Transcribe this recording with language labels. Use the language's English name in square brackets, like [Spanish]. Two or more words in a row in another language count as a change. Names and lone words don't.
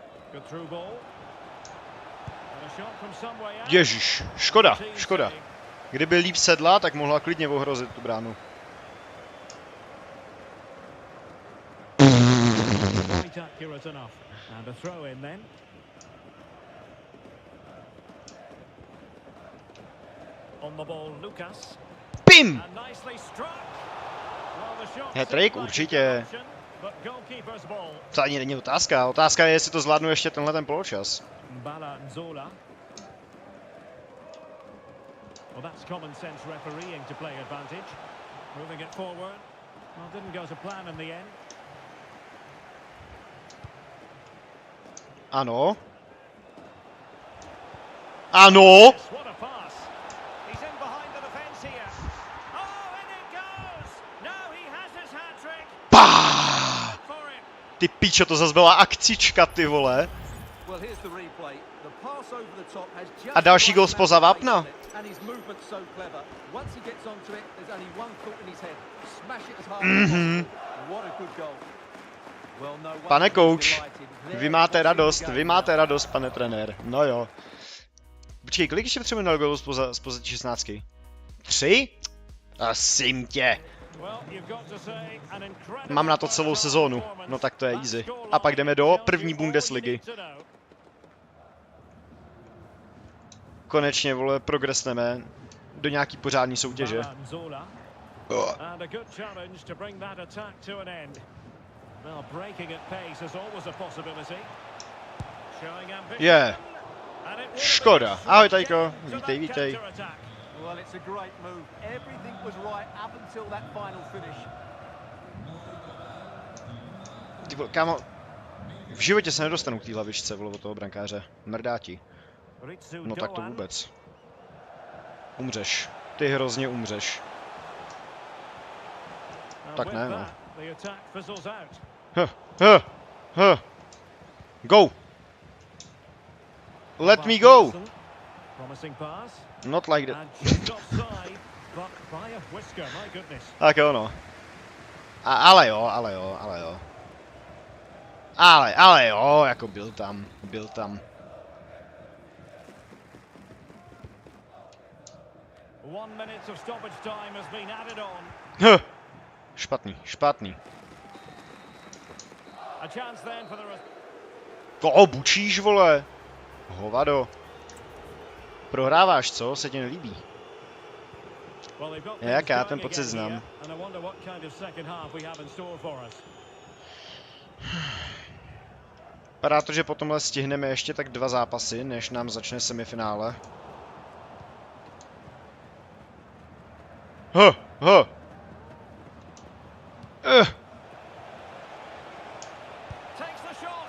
[English] Good through ball. And a shot from some way out. [Czech] Ježiš, škoda, škoda. Kdyby líp sedla, tak mohla klidně ohrozit tu bránu. [English] Quite accurate enough. And a throw in then. On the ball, Lucas. Pim! And nicely struck. Well, the shot Hat-trick, seemed like [Czech] určitě. [English] a good option, but goalkeeper's ball. [Czech] To ani není otázka. Otázka je, jestli to zvládnu ještě tenhle ten poločas. [English] Bala Nzola. Well, that's common sense refereeing to play advantage. Moving it forward. Well, didn't go to plan in the end. [Czech] Ano. Ano! [English] Yes, what a pass. He's in behind the defence here. Oh, in it goes. No, he has his hat-trick. [Czech] Pá! [English] For him. [Czech] Ty pičo, to zase byla akcička, ty vole. [English] Well, here's the replay. The pass over the top has just [Czech] A další [English] the [Czech] gol [English] right [Czech] spoza [English] amount of [Czech] vápna. [English] pace on it, and his movement's so clever. Once he gets onto it, there's only one thought in his head. Smash it as hard as possible. What a good goal. Well, no wonder [Czech] Pane [English] he's coach, delighted. There [Czech] vy [English] it [Czech] máte [English] was in the [Czech] radost, [English] game [Czech] vy [English] now. [Czech] máte radost, pane trenér. No jo. Počkej, kolik ještě potřebujeme na golu spoza 16? 3? Asim tě. [English] Well, you've got to say an incredible [Czech] Mám na to celou sezónu. No tak to je easy. A pak jdeme do první Bundesligy. Konečně, vole, progresneme do nějaký pořádný soutěže. [English] And a good challenge to bring that attack to an end. Well, breaking at pace is always a possibility. Showing ambition. [Czech] Je. [English] And it will be [Czech] Škoda. Ahoj, Tajko. [English] to [Czech] Vítej, [English] that [Czech] vítej. [English] counter-attack. Well, it's a great move. Everything was right up until that final finish. [Czech] Ty vole, kámo. V životě se nedostanu k té lavičce, vole, od toho brankáře. Mrdáti. [English] Ritsu [Czech] No tak to [English] Doan. [Czech] vůbec. Umřeš. Ty hrozně umřeš. [English] And [Czech] Tak [English] with [Czech] ne, no. [English] that, the attack fizzles out. Go! Let me go! Promising pass. Not like that. And just offside, but by a whisker, my goodness. [Czech] Tak jo, no. Ale jo. Ale jo, jako byl tam. [English] 1 minute of stoppage time has been added on. [Czech] Špatný. [English] A chance then for the [Czech] Bučíš, vole. Hovado. Prohráváš, co? Se ti nelíbí. [English] Well, they've got [Czech] Jak [English] things [Czech] já [English] going [Czech] ten pocit [English] again [Czech] znám. [English] here, and I wonder what kind of second half we have in store for us. [Czech] Vypadá to, že po tomhle stihneme ještě tak 2 zápasy, než nám začne semifinále. [English] Takes the shot.